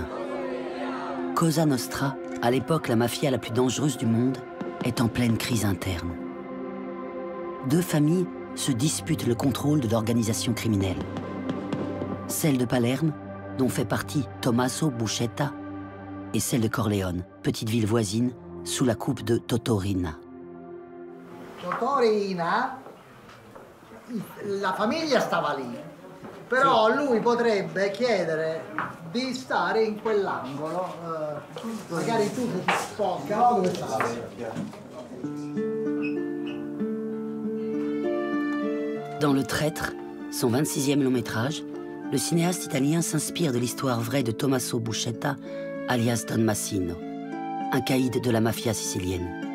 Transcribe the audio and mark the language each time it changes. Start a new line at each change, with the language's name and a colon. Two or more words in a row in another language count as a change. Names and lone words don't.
French: Cosa Nostra, à l'époque la mafia la plus dangereuse du monde, est en pleine crise interne. Deux familles se disputent le contrôle de l'organisation criminelle. Celle de Palerme, dont fait partie Tommaso Buscetta, et celle de Corleone, petite ville voisine, sous la coupe de Totò Riina.
Italian: La famiglia stava lì, però lui potrebbe chiedere di stare in quell'angolo, magari tu se ti sposti, no, dove stai?
French: Dans Le Traître, son 26e long métrage, le cinéaste italien s'inspire de l'histoire vraie de Tommaso Buscetta, alias Don Massino, un caïd de la mafia sicilienne.